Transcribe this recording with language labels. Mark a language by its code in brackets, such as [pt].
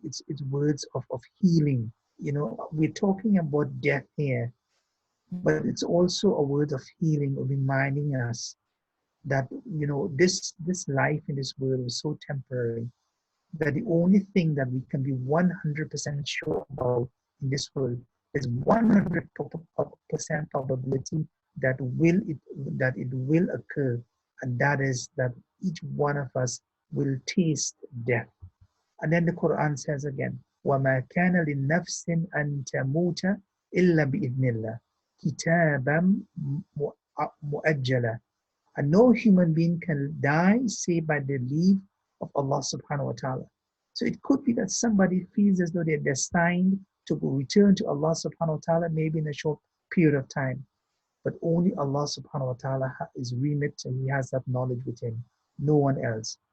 [en] It's words of healing. We're talking about death here, but it's also a word of healing, of reminding us that this life in this world is so temporary, that the only thing that we can be 100% sure about in this world is 100% probability that it will occur, and that is that each one of us will taste death. And then the Quran says again, [ar] وَمَا كَانَ لِنَفْسٍ أَن تَمُوتَ إِلَّا بِإِذْنِ اللَّهِ كِتَابًا مُؤَجَّلًا. [en] And no human being can die save by the leave of Allah subhanahu wa ta'ala. So it could be that somebody feels as though they're destined to return to Allah subhanahu wa ta'ala maybe in a short period of time. but only Allah subhanahu wa ta'ala is remit, and He has that knowledge within, no one else.